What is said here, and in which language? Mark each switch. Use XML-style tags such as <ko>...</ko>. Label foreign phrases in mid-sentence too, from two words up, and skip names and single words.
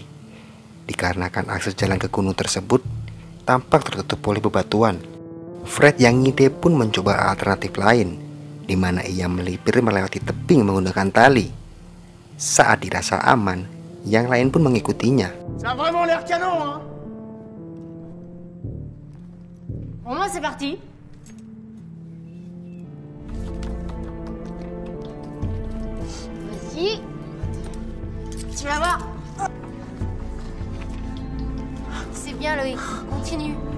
<id>Dikarenakan akses jalan ke gunung tersebut tampak tertutup oleh bebatuan. Fred yang ngide pun mencoba alternatif lain, di mana ia melipir melewati tebing menggunakan tali. Saat dirasa aman, yang lain pun mengikutinya.</id> <fr>Ça a vraiment l'air canon, hein? Pour moi, c'est parti. Vas-y. Tu vas voir. C'est bien, Loïc. Continue.</fr>